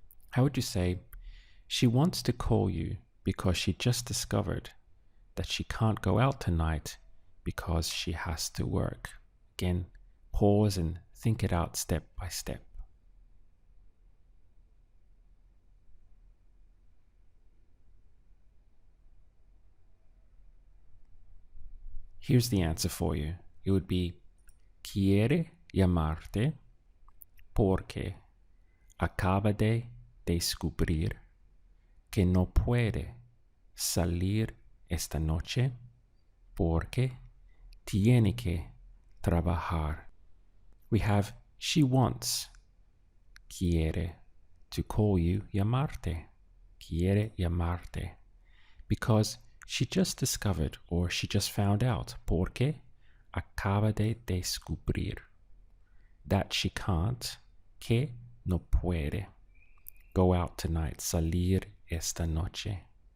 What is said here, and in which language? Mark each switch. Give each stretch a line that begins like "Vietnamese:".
English: How would you say, she wants to call you because she just discovered that she can't go out tonight because she has to work? Again, pause and think it out step by step. Here's the answer for you. It would be,
Spanish: quiere llamarte porque acaba de descubrir que no puede salir esta noche porque tiene que trabajar.
English: We have she wants, quiere, to call you llamarte,
Spanish: quiere llamarte,
English: because she just discovered or she just found out,
Spanish: porque acaba de descubrir,
English: that she can't,
Spanish: que no puede,
English: go out tonight,
Spanish: salir esta noche,